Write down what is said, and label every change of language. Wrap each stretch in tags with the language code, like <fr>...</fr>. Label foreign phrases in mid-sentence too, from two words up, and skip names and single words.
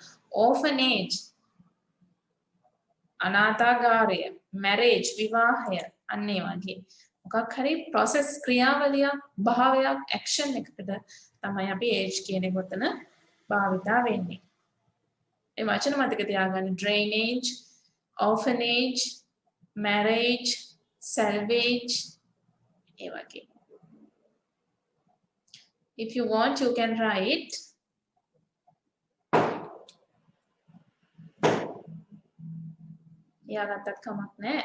<si>orphanage අනාථාගාරය, marriage විවාහය අන්න ඒ වගේ. මොකක් හරි process ක්‍රියාවලියක් භාවයක් action එකකට තමයි අපි age කියන එක උතන භාවිතා වෙන්නේ. ඒ වචන මතක තියාගන්න</si> <en>drainage, orphanage, marriage, salvage</en> <si>ඒ වගේ.</si> <en>If you want you can write</en> <si>යාගත්තත් කමක් නැහැ.</si>